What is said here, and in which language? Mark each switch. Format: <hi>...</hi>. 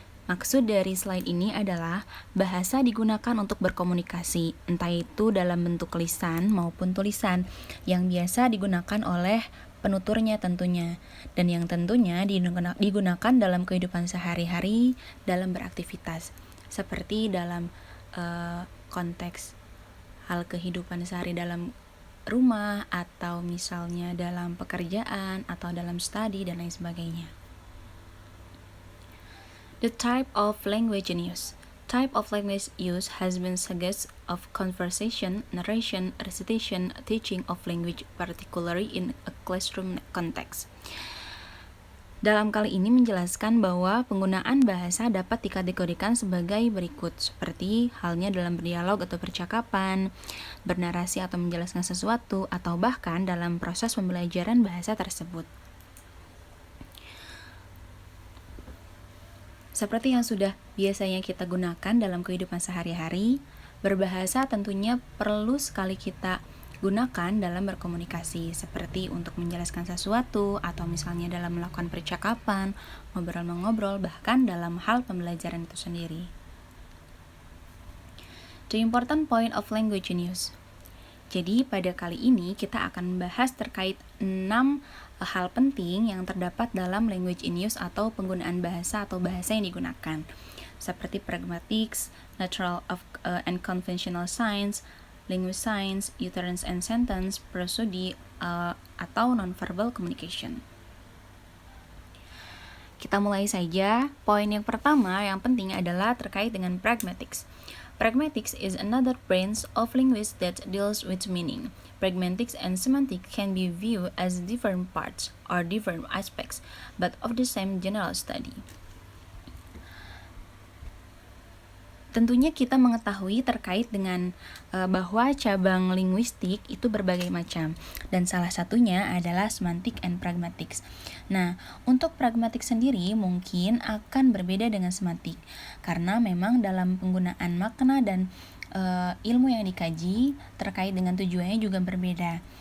<id>Maksud dari slide ini adalah bahasa digunakan untuk berkomunikasi, entah itu dalam bentuk lisan maupun tulisan, yang biasa digunakan oleh penuturnya tentunya, dan yang tentunya digunakan dalam kehidupan sehari-hari dalam beraktivitas, seperti dalam konteks hal kehidupan sehari dalam rumah, atau misalnya dalam pekerjaan, atau dalam studi, dan lain sebagainya.</id> <en>The type of language in use. Type of language use has been suggested of conversation, narration, recitation, teaching of language, particularly in a classroom context.</en> <id>Dalam kali ini menjelaskan bahwa penggunaan bahasa dapat dikategorikan sebagai berikut, seperti halnya dalam berdialog atau percakapan, bernarasi atau menjelaskan sesuatu, atau bahkan dalam proses pembelajaran bahasa tersebut. Seperti yang sudah biasanya kita gunakan dalam kehidupan sehari-hari, berbahasa tentunya perlu sekali kita gunakan dalam berkomunikasi, seperti untuk menjelaskan sesuatu, atau misalnya dalam melakukan percakapan, ngobrol-mengobrol, bahkan dalam hal pembelajaran itu sendiri.</id> <en>The important point of language in use.</en> <id>Jadi pada kali ini kita akan membahas terkait 6 hal penting yang terdapat dalam language in use atau penggunaan bahasa atau bahasa yang digunakan, seperti pragmatics, natural and conventional science, language science, utterance and sentence, prosody, atau nonverbal communication. Kita mulai saja. Poin yang pertama yang penting adalah terkait dengan pragmatics.</id> <en>Pragmatics is another branch of linguistics that deals with meaning. Pragmatics and semantics can be viewed as different parts or different aspects, but of the same general study.</en> <id>Tentunya kita mengetahui terkait dengan bahwa cabang linguistik itu berbagai macam, dan salah satunya adalah semantik and pragmatics. Nah, untuk pragmatik sendiri mungkin akan berbeda dengan semantik, karena memang dalam penggunaan makna dan ilmu yang dikaji terkait dengan tujuannya juga berbeda.</id>